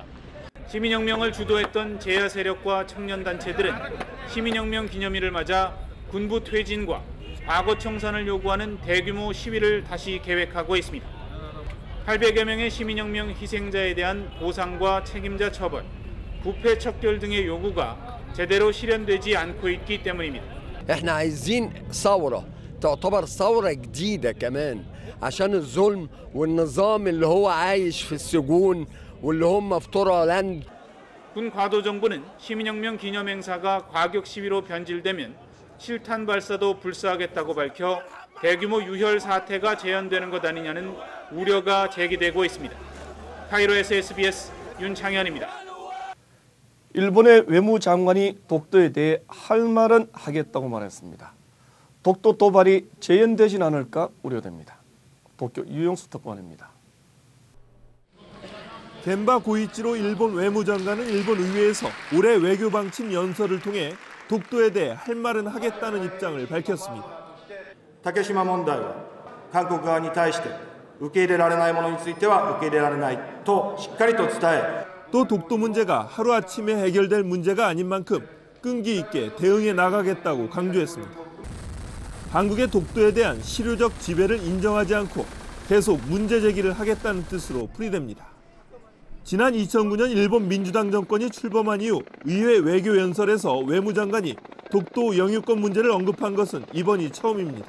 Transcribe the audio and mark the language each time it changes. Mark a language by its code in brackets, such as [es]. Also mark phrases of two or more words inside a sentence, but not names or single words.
[ko] 시민혁명을 주도했던 제야 세력과 청년단체들은 시민혁명 기념일을 맞아 군부 퇴진과 과거 청산을 요구하는 대규모 시위를 다시 계획하고 있습니다. 800여 명의 시민혁명 희생자에 대한 보상과 책임자 처벌, 부패 척결 등의 요구가 제대로 실현되지 않고 있기 때문입니다. [ar] احنا عايزين ثورة تعتبر ثورة جديدة كمان عشان الظلم والنظام اللي هو عايش في السجون واللي هم في طرالند. [ko] 군 과도 정부는 시민혁명 기념 행사가 과격 시위로 변질되면 실탄 발사도 불사하겠다고 밝혀 대규모 유혈 사태가 재현되는 것 아니냐는 우려가 제기되고 있습니다. 카이로에서 SBS 윤창현입니다. 일본의 외무장관이 독도에 대해 할 말은 하겠다고 말했습니다. 독도 도발이 재현되진 않을까 우려됩니다. 도쿄 유영수 특파원입니다. 겐바 고이치로 일본 외무장관은 일본 의회에서 올해 외교 방침 연설을 통해 독도에 대해 할 말은 하겠다는 입장을 밝혔습니다. [ja] 竹島問題は韓国側に対して受け入れられないものについては受け入れられないとしっかりと伝え [ko] 또 독도 문제가 하루아침에 해결될 문제가 아닌 만큼 끈기 있게 대응해 나가겠다고 강조했습니다. 한국의 독도에 대한 실효적 지배를 인정하지 않고 계속 문제 제기를 하겠다는 뜻으로 풀이됩니다. 지난 2009년 일본 민주당 정권이 출범한 이후 의회 외교연설에서 외무장관이 독도 영유권 문제를 언급한 것은 이번이 처음입니다.